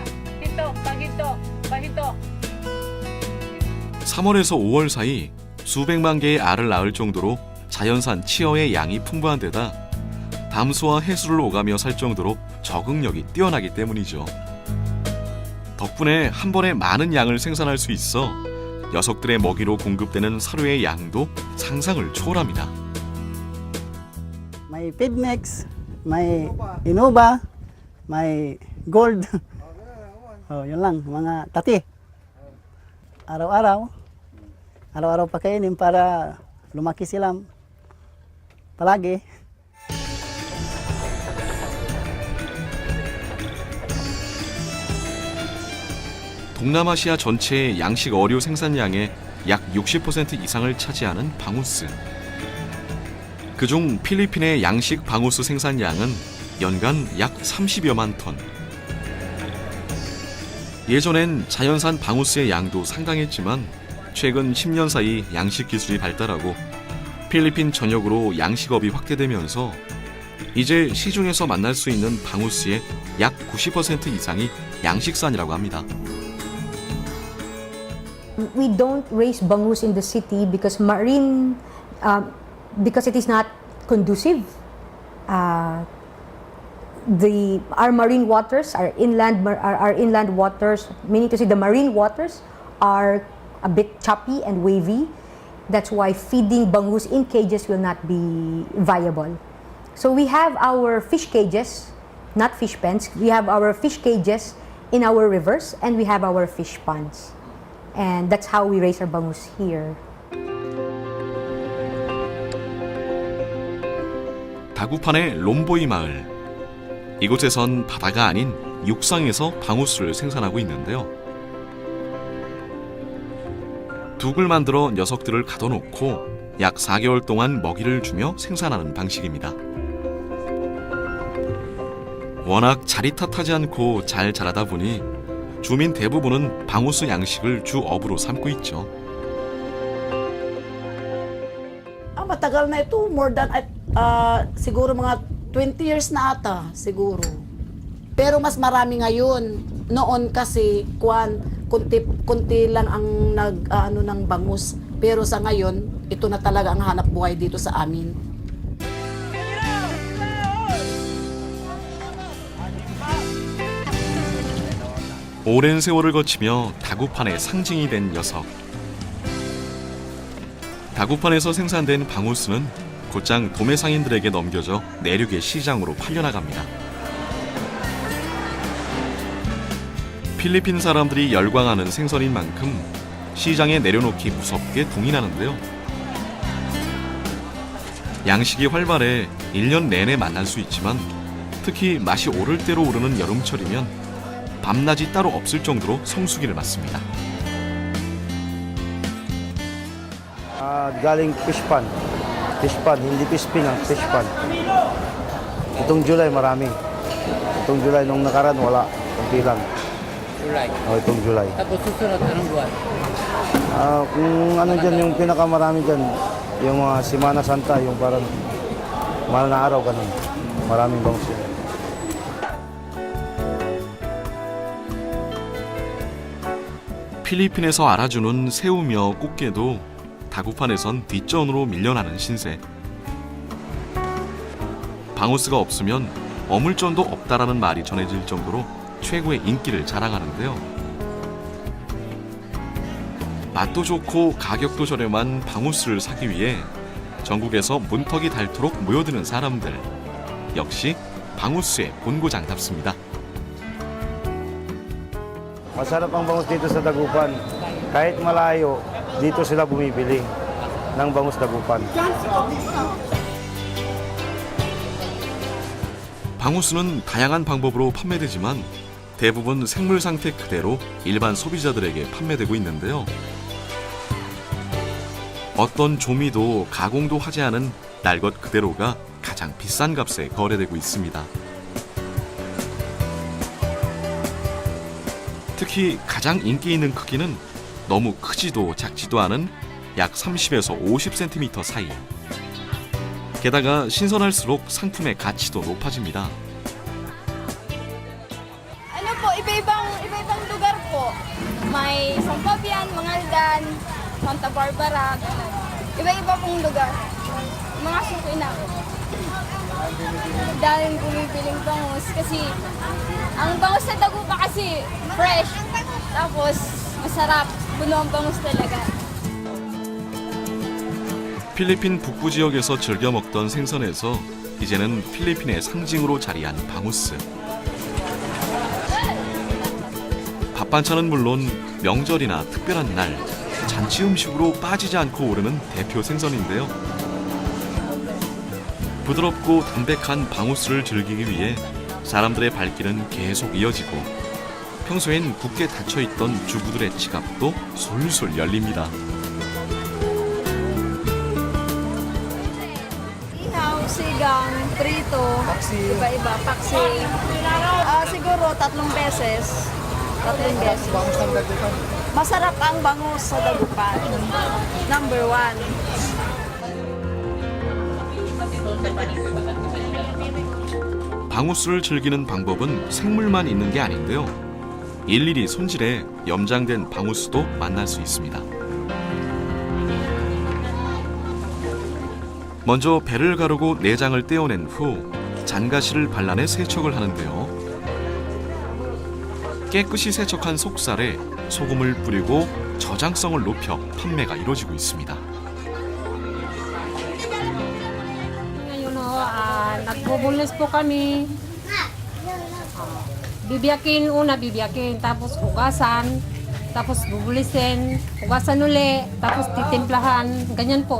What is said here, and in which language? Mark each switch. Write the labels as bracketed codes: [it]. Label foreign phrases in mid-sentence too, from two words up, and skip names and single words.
[ko] 3월에서 5월 사이 수백만 개의 알을 낳을 정도로 자연산 치어의 양이 풍부한 데다 담수와 해수를 오가며 살 정도로 적응력이 뛰어나기 때문이죠. 덕분에 한 번에 많은 양을 생산할 수 있어 녀석들의 먹이로 공급되는 사료의 양도 상상을 초월합니다. [tl] May Feedmex, may Innova, may Gold. Yun lang, mga tati. Araw-araw pakainin para lumaki sila palagi. [ko] 동남아시아 전체의 양식 어류 생산량의 약 60% 이상을 차지하는 방우스. 그중 필리핀의 양식 방우스 생산량은 연간 약 30여만 톤. 예전엔 자연산 방우스의 양도 상당했지만 최근 10년 사이 양식 기술이 발달하고 필리핀 전역으로 양식업이 확대되면서 이제 시중에서 만날 수 있는 방우스의 약 90% 이상이 양식산이라고 합니다. [en] We don't raise bangus in the city because because it is not conducive. Our marine waters, our inland waters, meaning to say the marine waters are a bit choppy and wavy. That's why feeding bangus in cages will not be viable. So we have our fish cages, not fish pens. We have our fish cages in our rivers and we have our fish ponds. And that's how we raise our bangus here. [ko] 다구판의 롬보이 마을. 이곳에선 바다가 아닌 육상에서 방우스를 생산하고 있는데요. 둑을 만들어 녀석들을 가둬놓고 약 4개월 동안 먹이를 주며 생산하는 방식입니다. 워낙 자리탓하지 않고 잘 자라다 보니 주민 대부분은 방우스 양식을 주 업으로 삼고 있죠. [tl] Matagal na ito, [en] more than [tl] siguro mga 20 years na ata, siguro. Pero mas marami ngayon. Noon kasi kunti lang ang ng bangus. Pero sa ngayon, ito na talaga ang hanap buhay dito sa amin. [ko] 오랜 세월을 거치며 다구판의 상징이 된 녀석. 다구판에서 생산된 방우스는 곧장 도매 상인들에게 넘겨져 내륙의 시장으로 팔려나갑니다. 필리핀 사람들이 열광하는 생선인 만큼 시장에 내려놓기 무섭게 동의나는데요. 양식이 활발해 1년 내내 만날 수 있지만 특히 맛이 오를 대로 오르는 여름철이면 밤낮이 따로 없을 정도로 성수기를 맞습니다. [tl] Galing fishpan. Fishpan, hindi fishpin ang fishpan. Itong July marami. Itong July nung nakaraan wala. Kunti lang. July. Itong July. Tapos susunod, anong buwan? Kung ano dyan yung pinakamarami dyan, yung mga Semana Santa, yung parang mahal na araw ganun. Maraming bangus yun. [ko] 필리핀에서 알아주는 새우며 꽃게도 다구판에선 뒷전으로 밀려나는 신세. 방어스가 없으면 어물전도 없다라는 말이 전해질 정도로 최고의 인기를 자랑하는데요. 맛도 좋고 가격도 저렴한 방어스를 사기 위해 전국에서 문턱이 닳도록 모여드는 사람들. 역시 방어스의 본고장답습니다. Masarap ang bangus dito sa Dagupan. Kahit malayo, dito sila bumibili ng bangus Dagupan. 방어스는 다양한 방법으로 판매되지만 대부분 생물 상태 그대로 일반 소비자들에게 판매되고 있는데요. 어떤 조미도 가공도 하지 않은 날 것 그대로가 가장 비싼 값에 거래되고 있습니다. 특히 가장 인기 있는 크기는 너무 크지도 작지도 않은 약 30에서 50cm 사이. 게다가 신선할수록 상품의 가치도 높아집니다. [tl] Ano po, iba-ibang lugar po. May Sampabian, Mangaldan, Santa Barbara, iba-iba pong lugar. Mga suki namin. Daming bumibiling bangus kasi ang bangus sa Dagupan kasi fresh. Tapos masarap. Puno ang bangus talaga. [ko] 필리핀 북부 지역에서 즐겨 먹던 생선에서 이제는 필리핀의 상징으로 자리한 방우스. 밥 반찬은 물론 명절이나 특별한 날 잔치 음식으로 빠지지 않고 오르는 대표 생선인데요. 부드럽고 담백한 방우스를 즐기기 위해 사람들의 발길은 계속 이어지고 평소엔 굳게 닫혀있던 주부들의 지갑도 솔솔 열립니다. [tl] Ihaw, sigang, prito, iba-iba, paksi. Siguro 3 beses. 3 beses. Masarap ang bangus sa Dagupan. Number 1. [ko] 방우스를 즐기는 방법은 생물만 있는 게 아닌데요. 일일이 손질해 염장된 방우스도 만날 수 있습니다. 먼저 배를 가르고 내장을 떼어낸 후 잔가시를 발라내 세척을 하는데요. 깨끗이 세척한 속살에 소금을 뿌리고 저장성을 높여 판매가 이루어지고 있습니다. [tl] Ngayon nagbubulis po kami. Bibiyakin, tapos hugasan, tapos bubulisin, hugasan uli, tapos titimplahan, ganyan po.